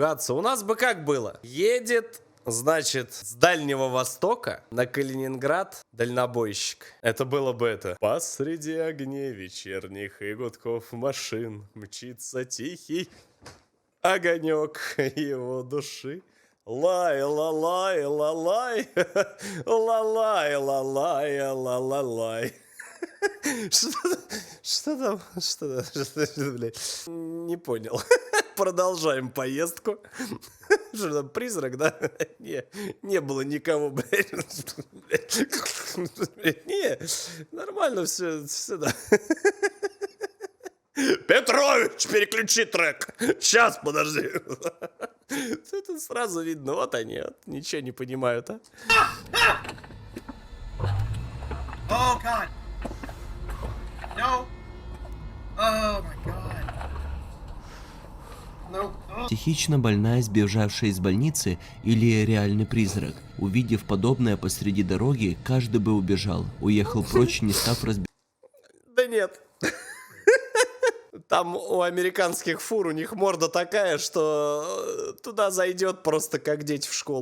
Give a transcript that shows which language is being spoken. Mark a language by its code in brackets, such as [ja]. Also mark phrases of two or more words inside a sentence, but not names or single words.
[ru] У нас бы как было? Едет, значит, с Дальнего Востока на Калининград дальнобойщик. Это было бы это. Посреди огней вечерних и гудков машин мчится тихий огонек его души. Лай-ла-лай, ла-лай, ла-лай, ла-лай, ла-ла-лай. Что там, блядь? Не понял. Продолжаем поездку. Что там, призрак, да? Не было никого, блядь. Не, нормально все, да. Петрович, переключи трек. Сейчас, подожди. Это сразу видно, вот они, вот, ничего не понимают, а. [en] Oh God! No! Oh my God! No! [ru] Психично больная, сбежавшая из больницы, или реальный призрак? Увидев подобное посреди дороги, каждый бы убежал, уехал прочь, не став разбираться. Да нет. Там у американских фур, у них морда такая, что туда зайдет просто как дети в школу.